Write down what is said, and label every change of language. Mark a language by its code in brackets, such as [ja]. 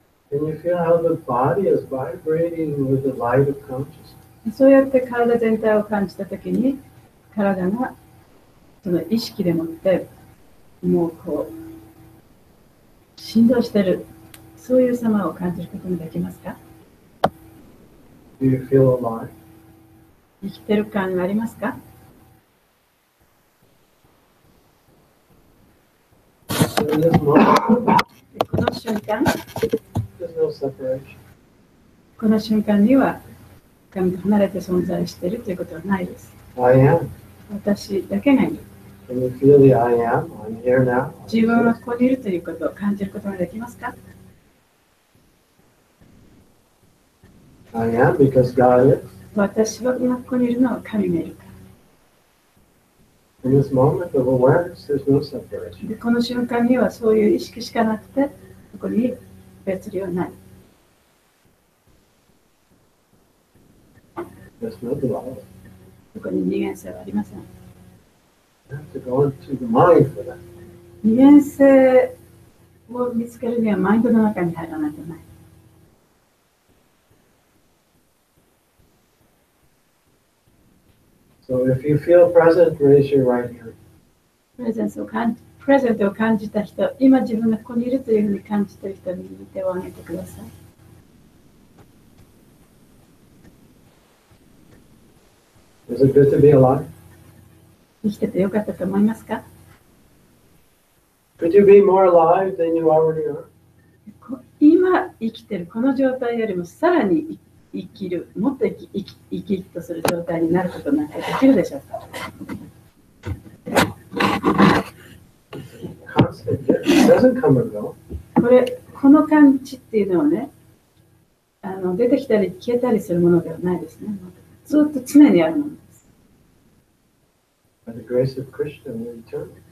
[en] Can you feel how the body is vibrating with the light of consciousness? [ja] そうやって体全体を感じたときに、体がその意識でもってもうこう振動してる、そういう様を感じることができますか？ [en] Do you feel alive? [ja] 生きてる感がありますか？ [en] In this moment, [ja] この瞬間、 [en] there's no separation. [ja] この瞬間には神と離れて存在しているということはないです。 [en] I am. [ja] 私だけがいる。 [en] Can you feel the I am? I'm here now. [ja] 自分はここにいるということを感じることができますか？ [en] I am because God is. [ja] 私は今ここにいるのは神がいるから。 [en] In this moment of awareness, there's no separation. [ja] でこの瞬間にはそういう意識しかなくて、ここに別離はない。 [en] There's no duality. [ja] ここに二元性はありません。 [en] You have to go into the mind for that. [ja] 二元性を見つけるにはマインドの中に入らないとない。 [en] So if you feel present, raise your right hand. [ja] プレゼントを感じた人、今自分がここにいるというふうに感じている人に右手を挙げてください。 [en] Is it good to be alive? [ja] 生きててよかったと思いますか？ [en] Could you be more alive than you already are? [ja] 今生きてるこの状態よりもさらに生きる、もっと生き生きとする状態になることなんてできるでしょうか？ [en] Constant. It doesn't come and go. [ja] この感じっていうのはね、出てきたり消えたりするものではないですね。ずっと常にあるものです。 [en] By the grace of Krishna, we're eternal.